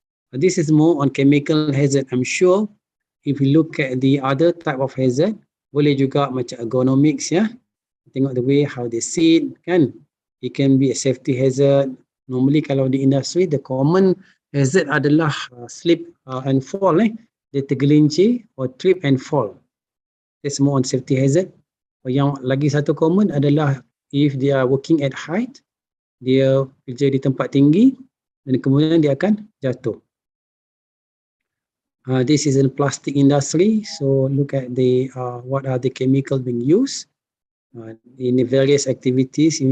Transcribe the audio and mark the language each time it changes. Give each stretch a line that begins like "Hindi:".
English: This is more on chemical hazard. I'm sure if you look at the other type of hazard,
Malay: boleh juga macam
English: ergonomics, ya.
Malay: Tengok
English: the way how they sit, kan. It can be a safety hazard. Normally
Malay: kalau di industri,
English: the common hazard
Malay: adalah
English: slip and fall.
Malay: Dia tergelincir
English: or trip and fall. That's more on safety hazard.
Malay: Yang lagi satu common adalah
English: if they are working at height,
Malay: dia kerja di tempat tinggi dan kemudian dia akan jatuh.
English: This is in plastic industry. So look at the what are the chemicals being used in the various activities.